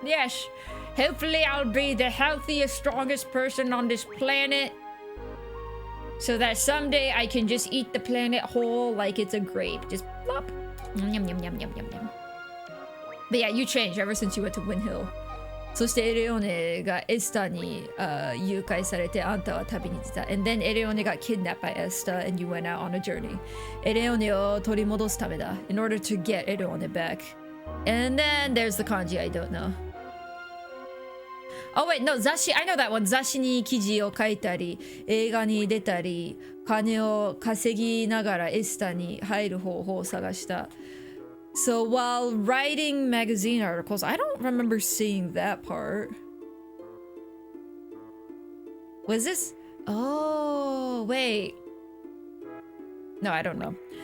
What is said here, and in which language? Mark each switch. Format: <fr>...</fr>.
<en>Yes, hopefully I'll be the healthiest, strongest person on this planet, so that someday I can just eat the planet whole like it's a grape. Just plop. Yum, yum, yum, yum, yum, yum. But yeah, you changed ever since you went to Win Hill.</en> <ja>そしてエレオネがエスターに誘拐されてあんたは旅に出た。</ja> <en>And then エレオネが kidnapped by Esther and you went out on a journey.</en> <ja>エレオネを取り戻すためだ。</ja> <en>In order to get エレオネ back. And then there's the kanji I don't know. Oh wait, no, 雑誌 I know that one.</en> <ja>雑誌に記事を書いたり、映画に出たり、金を稼ぎながらエスターに入る方法を探した。</ja> <en>So while writing magazine articles, I don't remember seeing that part. Was this? Oh, wait. No, I don't know.</en>